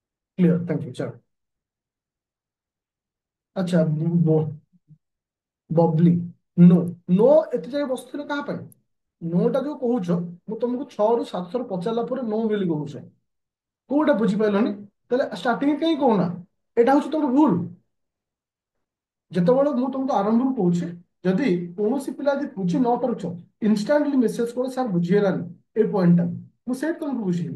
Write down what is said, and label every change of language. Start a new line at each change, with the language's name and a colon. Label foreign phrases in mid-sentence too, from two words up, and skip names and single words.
English: clear, thank you.
Hindi: चलो। अच्छा,
English: बबली। नो।
Odia: नो ଏତେ ଯାଏ ବସୁଥିଲେ କାହା ପାଇଁ? ନୋଟା ଯୋଉ କହୁଛ, ମୁଁ ତମକୁ 6 ରୁ 7 ଥର ପଚାରିଲା ପରେ ନୋ ବୋଲି କହୁଛ, କୋଉଟା ବୁଝିପାରିଲନି? ତାହେଲେ ଷ୍ଟାର୍ଟିଂ କାହିଁ କହୁନା? ଏଇଟା ହଉଛି ତମର ଭୁଲ। ଯେତେବେଳେ ମୁଁ ତମକୁ ଆରମ୍ଭରୁ କହୁଛି, ଯଦି କୌଣସି ପିଲା ଯଦି ବୁଝି ନ ପାରୁଛ,
English: instantly message
Odia: କର ସାର୍ ବୁଝିହେଲାନି এই ପଏଣ୍ଟଟା, ମୁଁ ସେଇଠି ତମକୁ ବୁଝେଇବି।